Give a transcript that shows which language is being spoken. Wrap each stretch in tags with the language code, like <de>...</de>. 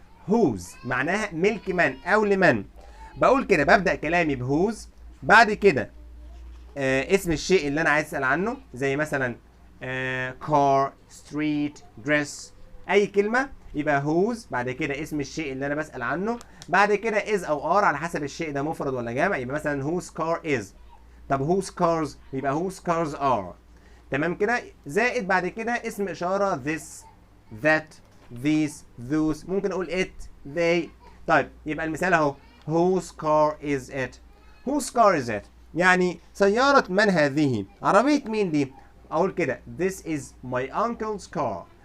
<ar>whose معناها ملك من او لمن. بقول كده ببدا كلامي بهوز، بعد كده اسم الشيء اللي انا عايز اسال عنه، زي مثلا car، street، dress، اي كلمه يبقى whose، بعد كده اسم الشيء اللي انا بسال عنه، بعد كده is او are على حسب الشيء ده مفرد ولا جمع. يبقى مثلا</ar> <en>whose car is. طب whose cars يبقى whose cars are.</en> <ar>تمام كده. زائد بعد كده اسم اشاره this، that، these، those. ممكن اقول it، they. طيب يبقى المثال اهو</ar> <en>whose car is it.</en> <ar>يعني سيارة من هذه؟ عربية مين دي؟ اقول كده</ar> <en>this is my uncle's car.</en>